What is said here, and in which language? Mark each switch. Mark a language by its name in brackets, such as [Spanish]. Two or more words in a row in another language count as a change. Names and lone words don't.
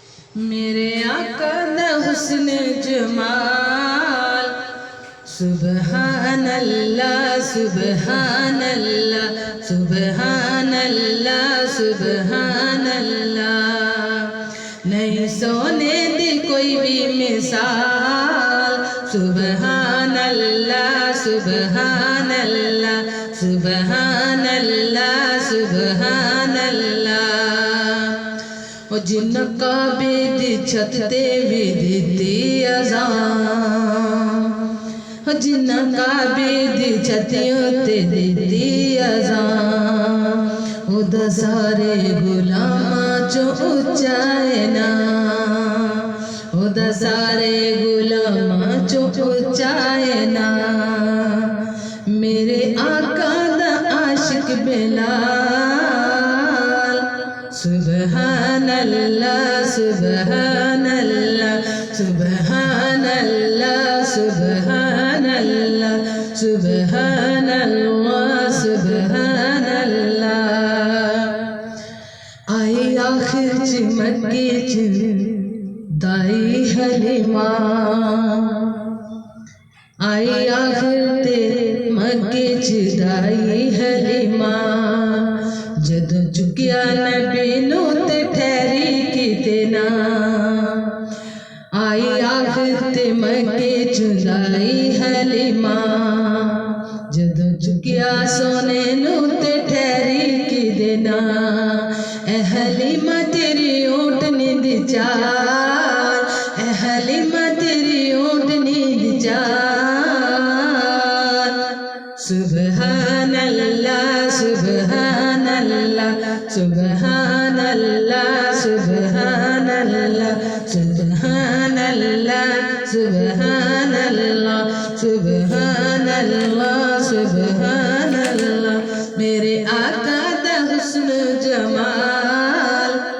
[Punjabi] میرے آقا دا حسن جمال، [Arabic] سبحان اللہ سبحان اللہ سبحان اللہ سبحان اللہ، [Punjabi] نہیں سونے دی کوئی بھی مثال، [Arabic] سبحان اللہ سبحان اللہ سبحان اللہ سبحان اللہ۔ [Punjabi] وہ جن کعبے دی چھت تے بھی دتی اذان، جن کعبے دی چھتیوں تے دتی اذان، خدا سارے غلاماں چوں اچا ہے نام، خدا سارے غلاماں چوں اچا ہے نام، میرے آقا دا عاشق بلال، [Arabic] سبحان اللہ سبحان اللہ سبحان اللہ سبحان اللہ سبحان اللہ سبحان اللہ۔ [Punjabi] آئی آخر چ مکے چ دائی حلیمہ، آئی آخر تے مکے چ دائی حلیمہ، جدوں چکیا نبی نو تے ٹھہری کیتے نا، آئی آخر تے مکے چ دائی حلیمہ، جدوں چکیا سونے نو تے ٹھہری کیتے نا، اے حلیمہ تیری اونٹنی دی چال، اے حلیمہ تیری اونٹنی دی چال، [Arabic] سبحان اللہ سبحان اللہ سبحان اللہ سبحان اللہ سبحان اللہ سبحان اللہ سبحان اللہ سبحان اللہ، [Punjabi] میرے آقا دا حسن جمال،